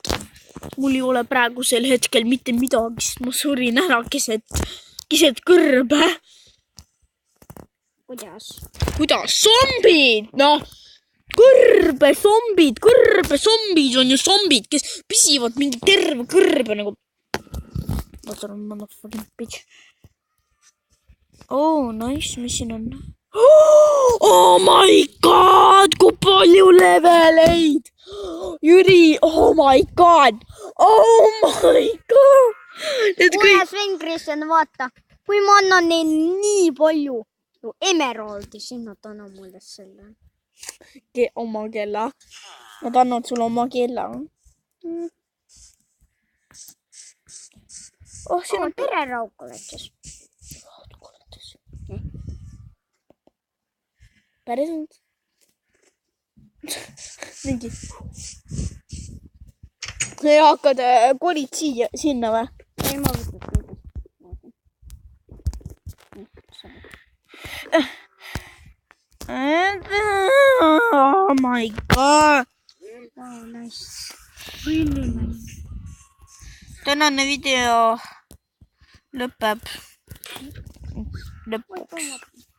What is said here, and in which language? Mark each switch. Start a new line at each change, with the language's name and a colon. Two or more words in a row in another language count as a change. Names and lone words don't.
Estonian: Mul ei ole praegusel hetkel mitte midagi, sest ma surin ära keset kõrbe. Kuidas? Zombid? Noh, kõrbezombid on ju zombid, kes püsivad mingi terve kõrbe nagu.
English: Motherfucking bitch. Oh, nice,
Estonian: mis siin on?
English: Oh my god,
Estonian: kui palju leveleid! Jüri,
English: oh my god!
Estonian: Kuule, Sven Kristjan, vaata, kui ma annan neil nii palju emeraldi, siis nad annavad mulle selle. Oma kella. Nad annavad sulle oma kella. Oh, siin on tere raukoletses. päriselt. mingi. Hakkad kolid sinna või? Ei, ma võtan.
English: Oh my god. Wow, nice. Really nice.
Estonian: Tänane video lõpeb lõpuks.